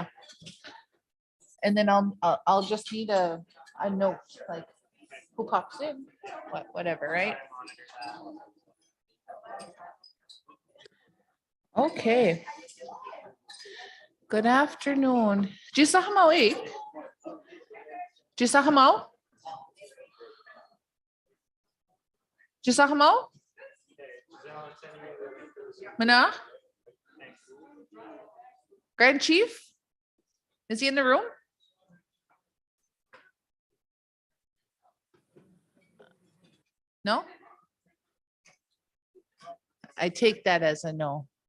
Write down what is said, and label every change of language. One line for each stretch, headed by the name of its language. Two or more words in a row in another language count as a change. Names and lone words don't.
English: And then I'll just need a note, like who pops in, whatever, right? Okay. Good afternoon. Gisa hamaw eh? Gisa hamaw? Gisa hamaw? Okay, Giselle, I'm sending you the link for the Zoom. Mana? Thanks. Grand Chief? Is he in the room? No? I take that as a no.